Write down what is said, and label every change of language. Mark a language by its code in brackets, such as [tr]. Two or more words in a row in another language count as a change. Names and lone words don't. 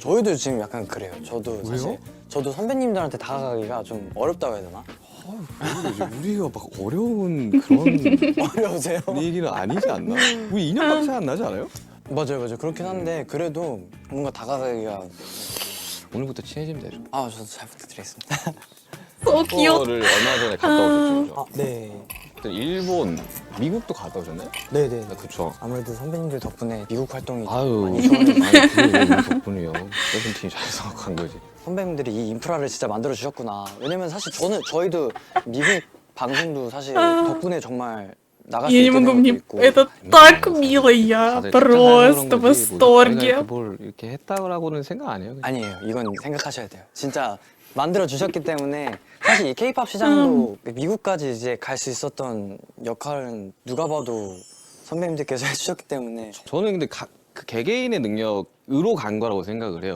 [ko] 저희도 지금 약간 그래요. 저도 사실 저도 선배님들한테 다가가기가 좀 어렵다고 해야 되나? 왜 그러지? 우리가 막 어려운 그런 어려우세요? 분위기는 아니지 않나? 우리 2년밖에 차이 안 나지 않아요? 맞아요. 그렇긴 한데 그래도 뭔가 다가가기가 오늘부터 친해지면 되죠. 저도 잘 부탁드리겠습니다. [en] So cute. [ko] 투어를 얼마 전에 갔다 오셨죠? 네. 그때 일본, 미국도 갔다 오셨나요? 네네. 그쵸. 아무래도 선배님들 덕분에 미국 활동이 아유, 많이 좋아요. 아니 그게 왜 우리 덕분이에요. 세븐틴이 잘해서 간 거지. 선배님들이 이 인프라를 진짜 만들어 주셨구나. 왜냐면 사실 저희도 미국 방송도 사실 덕분에 정말 나갈 수 [ru] Я не [ko] 있게 [ru] могу, [ko] 된 것도 [ru] мне [ko] 있고. [ru] это так мило, я [ko] 다들 [ru] просто в [ko] 뭐 [ru] восторге. [ko] 저희가 뭘 이렇게 했다고는 생각 안 해요. 그냥. 아니에요. 이건 생각하셔야 돼요. 진짜 만들어 주셨기 때문에 사실 이 K-팝 시장도 미국까지 이제 갈 수 있었던 역할은 누가 봐도 선배님들께서 해주셨기 때문에 저는 근데 그 개개인의 능력으로 간 거라고 생각을 해요.